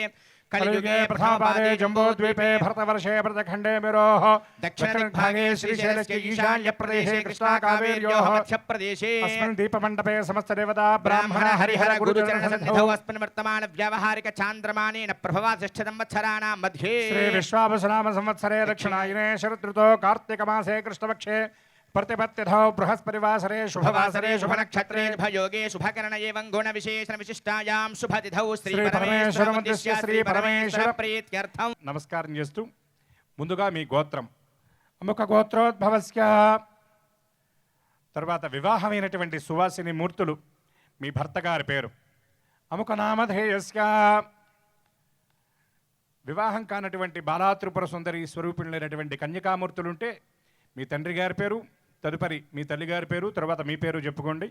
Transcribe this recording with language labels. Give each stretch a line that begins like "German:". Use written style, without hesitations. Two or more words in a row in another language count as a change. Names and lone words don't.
Sanskrit: కలియుగే ప్రథమపాదే జంబోద్వీపే భరతవర్షే భరతఖండే మిరోః దక్షిణదిగ్భాగే శ్రీశైలస్య ఈశాన్య ప్రదేశే కృష్ణా కావేర్యోః మధ్యప్రదేశే అస్మిన్ దీపమండపే సమస్త దేవతా బ్రాహ్మణ హరిహర గురుచరణ సన్నిధౌ బ్రాహ్మణ అస్మిన్ వర్తమాన వ్యావహారిక చాంద్రమానేన ప్రభవాసిష్ఠ సంవత్సరాణాం మధ్యే శ్రీ విశ్వావసునామ సంవత్సరే దక్షిణాయనే శరదృతో కార్తీక మాసే కృష్ణపక్షే प्रतिपत्तिधौ बृहस्पतिवासरे शुभवासरे शुभनक्षत्रे शुभयोगे शुभकरण एवं गुणविशेषण विशिष्टायां शुभतिथौ శ్రీ పరమేశ్వరముద్దిశ్య శ్రీ పరమేశ్వర ప్రీత్యర్థం
Telugu: నమస్కారం చేస్తూ ముందుగా మీ గోత్రం
Sanskrit: అముక గోత్రోద్భవస్య,
Telugu: తర్వాత వివాహమైనటువంటి సువాసిని మూర్తులు మీ భర్త గారి పేరు.
Sanskrit: అముక నామధేయస్య,
Telugu: వివాహం కానటువంటి బాలాత్రిపుర సుందరి స్వరూపిణులైనటువంటి కన్యకామూర్తులుంటే మీ తండ్రి గారి పేరు, తదుపరి మీ తల్లి గారి పేరు, తర్వాత మీ పేరు చెప్పుకోండి.